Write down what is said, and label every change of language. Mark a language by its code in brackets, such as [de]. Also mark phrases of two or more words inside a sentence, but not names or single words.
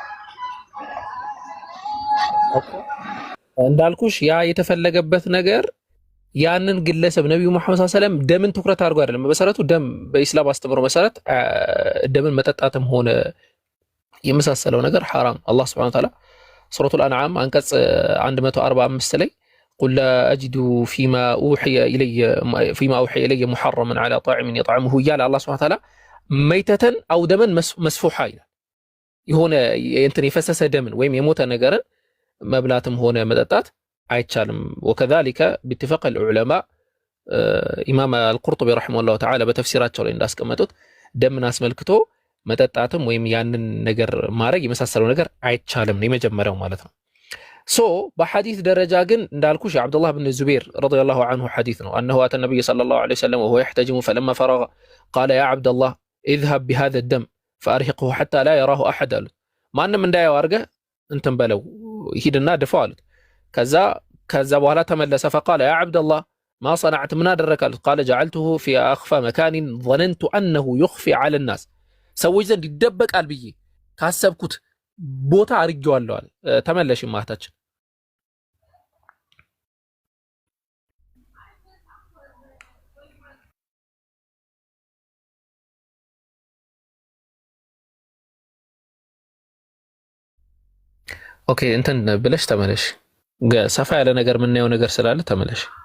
[am] እንዳልኩሽ ያ የተፈለገበት ነገር ያንን ግለሰብ ነብዩ መሐመድ [ar] صلى الله عليه وسلم [am] ደምን ትኩረት አድርጎ አይደለም። በመሰረቱ ደም በኢስላም አስተምሮ መሰረት ደምን መጠጣትም ሆነ የመሳሰለው ነገር ሐራም። አላህ [ar] سبحانه وتعالى [am] ሱረቱል አንዓም አንቀጽ 145 ላይ [ar] قل لا أجد فيما أوحي إلي محرما على طاعم [am] يطعمه እያለ አላህ [ar] سبحانه وتعالى ميتة أو [am] ደምን መስፉሓ ይላል። የሆነ እንትን የፈሰሰ ደምን ወይም የሞተ ነገርን መብላትም ሆነ መጠጣት አይቻልም። [ar] وكذلك باتفاق العلماء [am] ኢማም አልቁርጡቢ [ar] رحمه الله تعالى [am] በተፍሲራቸው ላይ እንዳስቀመጡት ደምን አስመልክቶ መጠጣትም ወይም ያንን ነገር ማድረግ የመሳሰለው ነገር አይቻልም ነው የመጀመሪያው ማለት ነው። ሶ በሐዲስ ደረጃ ግን እንዳልኩሽ የአብዱላህ ብን ዙበይር [ar] رضي الله عنه [am] ሐዲስ ነው [ar] أنه أتى النبي صلى الله عليه وسلم وهو يحتجم فلما فرغ قال يا عبد الله اذهب بهذا الدم فأرهقه حتى لا يراه أحد [am] አሉት። ማንም እንዳያየው አድርገህ እንትን በለው ሂድና ድፋው አሉት። ከዛ በኋላ ተመለሰ [ar] فقال يا عبد الله ما صنعت [am] ምን አደረክ አሉት። [ar] قال جعلته في أخفى مكان ظننت أنه يخفي على الناس [am] ሰዎች ዘንድ ይደበቃል ብዬ ካሰብኩት ቦታ አድርጌዋለሁ አለ። ተመለሽ ማህታችን። ኦኬ እንትን ብለሽ ተመለሽ። ሰፋ ያለ ነገር የምናየው ነገር ስላለ ተመለሽ።